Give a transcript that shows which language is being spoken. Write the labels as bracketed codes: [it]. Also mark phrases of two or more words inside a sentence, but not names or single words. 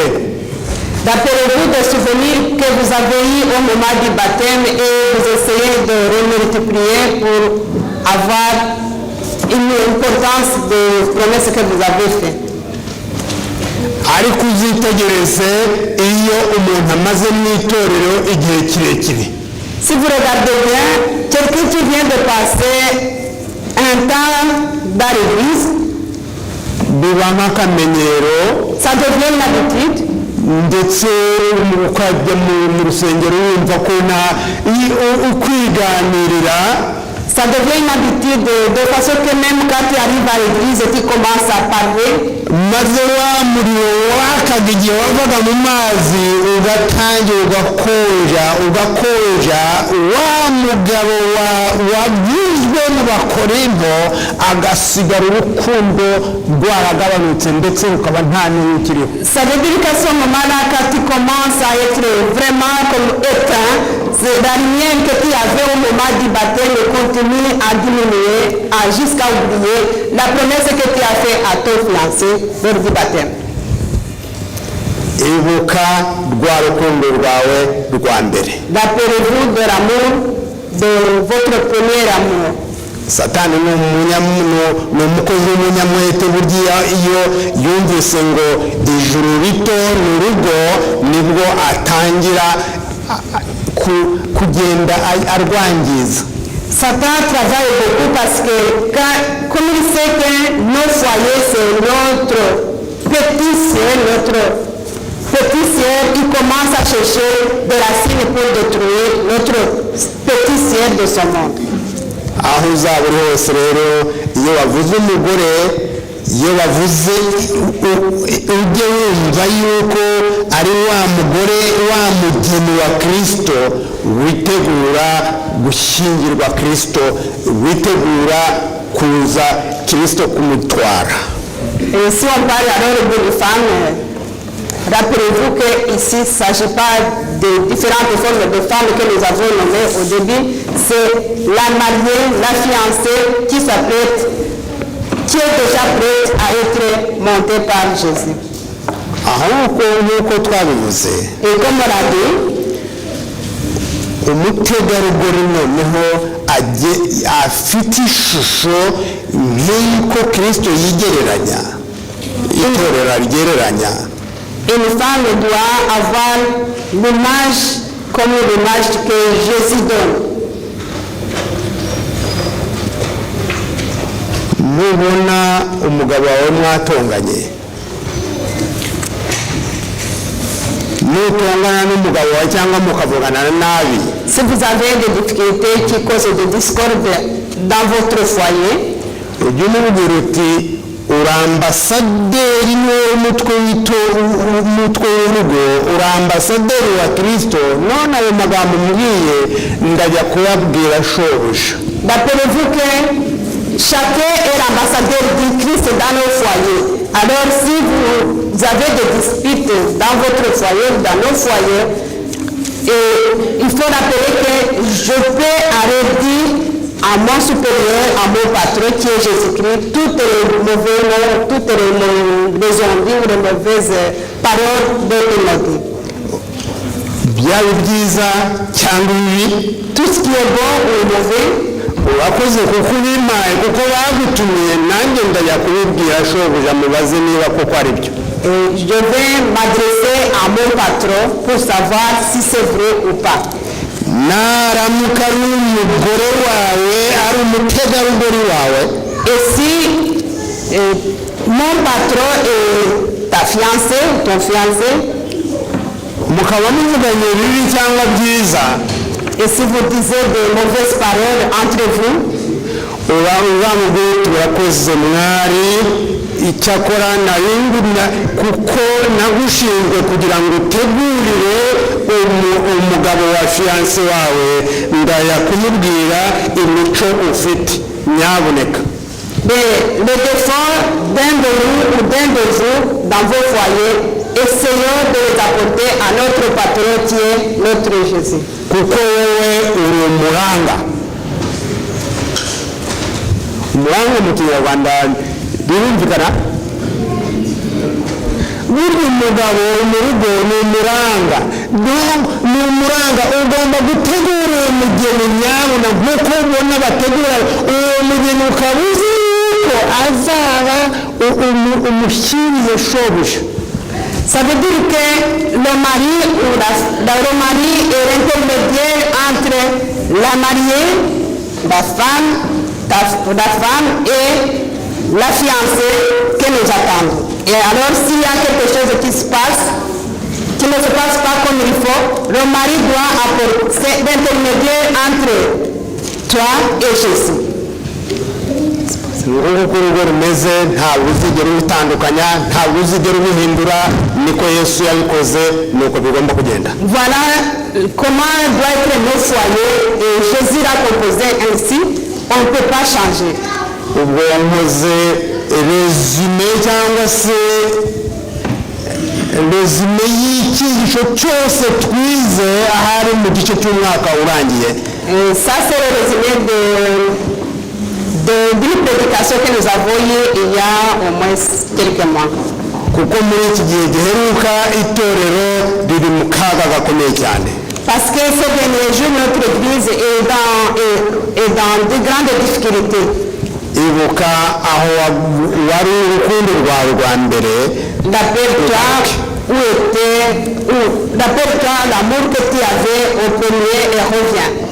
[fr] Rappelez-vous des souvenirs que vous avez eu au moment du baptême et vous essayez de remultiplier pour avoir une importance des promesses que vous avez faites. [rw] ariko uzitegereze iyo umuntu amaze mu itorero igihe kirekire. [fr] Si vous regardez bien, quelqu'un qui vient de passer un temps dans l'église, [rw] biba nk'akamenyero, [fr] ça devient une habitude. [rw] ndetse ukajya mu rusengero wumva ko ukwiganirira. [fr] Ça devient une habitude de façon que même quand tu arrives à l'église et tu commences à parler, [rw] maze wa muriro wakaga igihe wavaga mu mazi ugatangira ugakonja, wa mugabo wagizwe mu Bakorinto agasigara urukundo rwaragabanutse ndetse rukaba nta n'ukiriho. [fr] ça veut dire qu'à ce moment-là, quand tu commences à être vraiment comme éteint, la lumière que tu avais au moment du baptême continue à diminuer jusqu'à oublier la promesse que tu as faite à ton fiancé lors du baptême. [rw] ibuka rwa rukundo rwawe rwa mbere. [fr] Rappelez-vous de l'amour, de votre premier amour. [rw] Satani ni umukozi w'umunyamwete, burya iyo yumvise ngo ijuru rito ni urugo nibwo atangira kugenda arwangiza. [fr] Satan travaille beaucoup parce que comme il sait que nos foyers c'est notre petit ciel, il commence à chercher des racines pour détruire notre petit ciel de ce monde. [rw] Aho uzaba uri hose rero, iyo wavuze umugore, iyo wavuze ujye wumva yuko ari wa mugore, wa mugeni wa Kristo, witegura gushyingirwa Kristo, witegura kuza Kristo kumutwara. [fr] Et si on parle alors de femmes, rappelez-vous qu'ici il ne s'agit pas de différentes formes de femmes que nous avons nommées au début, c'est la mariée, la fiancée qui est déjà prête à être montée par Jésus. Et comme on l'a dit, [rw] umutegarugori noneho afite ishusho nk'uko Kristo yigereranya, itorero ryereranya. [fr] Une femme doit avoir l'image comme l'image que Jésus donne. [rw] Mubona umugabo wawe mwatonganye, nutongana n'umugabo wawe cyangwa mukavugana nabi, [fr] si vous avez des difficultés qui causent des discordes dans votre foyer, [rw] ujye umubwira uti uri ambasaderi w'umutwe w'urugo, uri ambasaderi wa Kristo, none ayo magambo mbwiye ndajya kubabwira shobuja. [fr] Rappelez-vous que chacun est l'ambassadeur du Christ dans nos foyers. Alors si vous avez des disputes dans votre foyer, dans nos foyers, il faut rappeler que je peux arrêter à mon supérieur, à mon patron qui est Jésus-Christ, toutes les mauvaises mots, toutes les ondes, les mauvaises paroles de l'humanité. [rw] Byaba byiza cyangwa bibi, [fr] tout ce qui est bon ou mauvais, [rw] urakoze kuko ubimpaye, kuko bagutumiye, nanjye ndajya kubibwira shobuja mubaze niba koko ari byo. [fr] Je vais m'adresser à mon patron pour savoir si c'est vrai ou pas. [rw] Naramuka ari umugore wawe, ari umutegarugori wawe, [fr] et si mon patron est ta fiancée ou ton fiancé, [rw] mukaba muvuganye bibi cyangwa byiza, [fr] et si vous disiez de mauvaises paroles entre vous, [rw] uzamubwira turakoze mwari, icyakora nabingumya kuko nagushinzwe kugira ngo utegurire umugabo wa fiancé wawe, ndaya kumubwira imico ufite, nyaboneka. [fr] Mais le défaut d'un de nous ou d'un de vous dans vos foyers, essayons de les apporter à notre patron qui est notre Jésus. [rw] Kuko wowe uri umuranga. Umuranga mu Kinyarwanda birumvikana? Burya umugabo mu rugo ni umuranga. Ni umuranga, ugomba gutegura uwo mugeni nyabuna nk'uko ubona bategura uwo mugeni, ukaba uzi yuko azaba umushyiriye shobuja. [fr] Ça veut dire que le mari est l'intermédiaire entre la mariée, la femme et la fiancée que nous attendons. Et alors s'il y a quelque chose qui se passe, qui ne se passe pas comme il faut, le mari doit apporter l'intermédiaire entre toi et Jésus. [rw] Urugo urugo rumeze ntabwo uzigera ubitandukanya, ntabwo uzigera ubihindura, niko Yesu yabikoze, nuko bigomba kugenda. [fr] Voilà comment doit être nos foyers, et Jésus l'a composé ainsi, on ne peut pas changer. [rw] Ubwo nkoze resume cyangwa se resume y'icyigisho cyose twize ahari mu gice cy'umwaka urangiye. [fr] Ça c'est le résumé d'une prédication que nous avons eue il y a au moins quelques mois. [rw] kuko muri iki gihe giheruka itorero riri mu kaga gakomeye cyane. [fr] Parce que ces derniers jours, notre Église est dans de grandes difficultés. [rw] Ibuka aho wari urukundo rwawe rwa mbere. [fr] Rappelle-toi l'amour que tu avais au premier et revient.